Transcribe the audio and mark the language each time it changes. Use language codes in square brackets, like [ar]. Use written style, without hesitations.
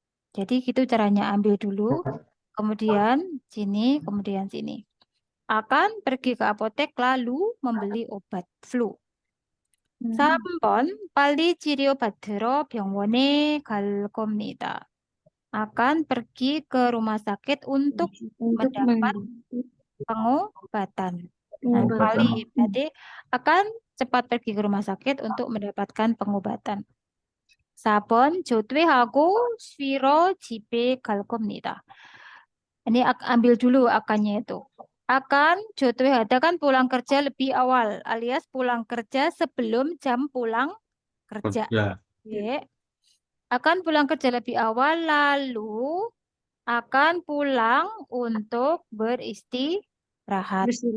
[id] Jadi gitu caranya, ambil dulu, kemudian sini, kemudian sini. Akan pergi ke apotek lalu membeli obat flu. [ko] 3번 빨리 치료받으러 병원에 갈 겁니다. [id] akan pergi ke rumah sakit untuk mendapat pengobatan. Nah, kali berarti akan cepat pergi ke rumah sakit untuk mendapatkan pengobatan. [ko] 4번 조퇴하고 쉬러 집에 갈 겁니다. [id] Ini ambil dulu akannya itu. Akan 조퇴하다 kan pulang kerja lebih awal, alias pulang kerja sebelum jam pulang kerja. Oke. Akan pulang kerja lebih awal, lalu akan pulang untuk beristirahat.